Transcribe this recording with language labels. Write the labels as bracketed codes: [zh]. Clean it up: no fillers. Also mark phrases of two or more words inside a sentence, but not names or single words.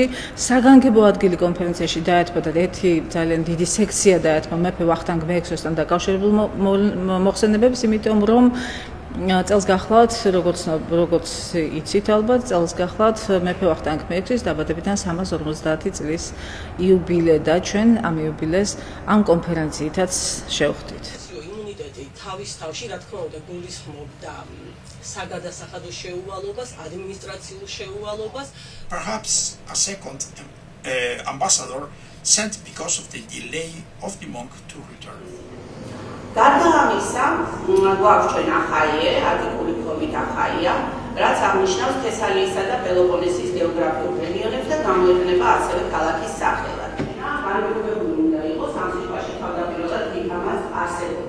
[ka] საგანგებო ადგილი კონფერენციაში დაეთმო და ერთი ძალიან დიდი სექცია დაეთმო მეფე ვახტანგ მე-6-თან დაკავშირებულ მოხსენებებს, იმიტომ რომ წელს გახლავთ, როგორც იცით ალბათ, წელს გახლავთ მეფე ვახტანგ მე-6-ის დაბადებიდან 350 წლის იუბილე და ჩვენ ამ იუბილეს ამ კონფერენციითაც შევხვდით. იმუნიტეტი თავის თავში, რა თქმა უნდა, გულისხმობდა საგადასახადო შეუვალობას, ადმინისტრაციულ შეუვალობას. [en] Perhaps a second ambassador sent because of the delay of the monk to return. [ka] გარდა ამისა, გვაქვს ჩვენ ახაიე, ატიკური ფორმით ახაია, რაც აღნიშნავს თესალიისა და პელოპონესის გეოგრაფიულ რეგიონებს და გამოიყენება ასევე ქალაქის სახელად. განეკუთვნებული უნდა იყოს ამ სიტყვაში თავდაპირველად იქამას არსებობი.